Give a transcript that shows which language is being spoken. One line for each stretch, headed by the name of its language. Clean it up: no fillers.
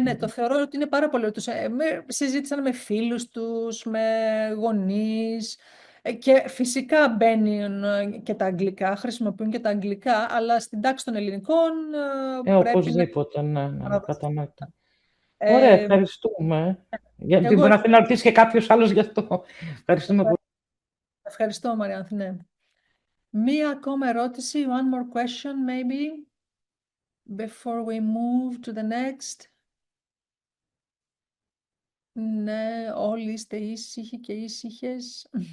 Greek: ναι, το θεωρώ ότι είναι πάρα πολύ. Συζήτησαν με φίλους τους, με γονείς και φυσικά μπαίνουν και τα αγγλικά, χρησιμοποιούν και τα αγγλικά, αλλά στην τάξη των ελληνικών πρέπει να Οπωσδήποτε, ναι, παραδοθεί. κατανοητό. Ωραία, Ε, ευχαριστούμε. Γιατί εγώ μπορεί να θέλει να ρωτήσει και κάποιος άλλος γι' αυτό. Ευχαριστούμε πολύ. ευχαριστώ, Μαριάνθη, ναι. Μία ακόμα ερώτηση,
English: one more question maybe, before we move to the next.
Greek: Ναι, όλοι είστε ήσυχοι και ήσυχες.